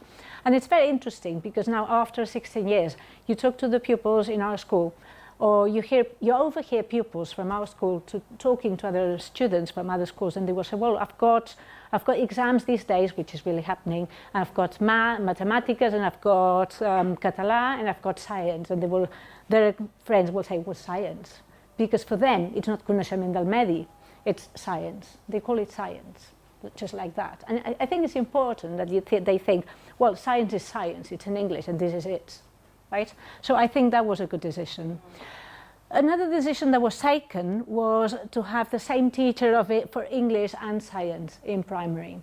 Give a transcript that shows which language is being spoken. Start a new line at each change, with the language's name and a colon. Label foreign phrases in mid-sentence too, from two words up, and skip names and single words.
English: And it's very interesting because now after 16 years, you talk to the pupils in our school, or you overhear pupils from our school talking to other students from other schools, and they will say, well, I've got exams these days, which is really happening, and I've got mathematics, and I've got Catalan, and I've got science, and their friends will say, well, science. because for them it's not
Catalan: coneixement del medi,
English: it's science. They call it science, just like that. And I think it's important that they think, well, science is science, it's in English and this is it, right? So I think that was a good decision. Another decision that was taken was to have the same teacher of it for English and science in primary.